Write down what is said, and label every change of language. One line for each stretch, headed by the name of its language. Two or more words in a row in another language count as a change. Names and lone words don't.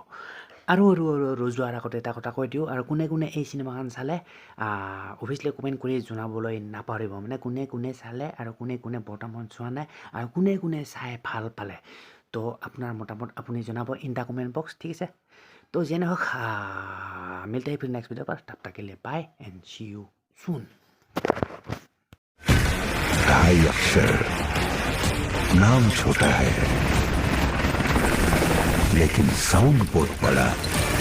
Assamese: আৰু যোৱাৰ আগতে এটা কথা কৈ দিওঁ, আৰু কোনে কোনে এই চিনেমাখন চালে অভিয়াছলি কমেণ্ট কৰি জনাবলৈ নাপাহৰিব, মানে কোনে কোনে চালে আৰু কোনে কোনে বৰ্তমান চোৱা নাই, আৰু কোনে কোনে চাই ভাল পালে। তো আপোনাৰ মতামত আপুনি জনাব
English: in the comment box.
Assamese: ঠিক আছে, তো যেনে হওক
Hindi: मिलते हैं फिर नेक्स्ट वीडियो पर, तब तक के लिए
English: bye and see you soon.
Hindi: 2.5 अक्षर, नाम छोटा है लेकिन साउंड बहुत बड़ा।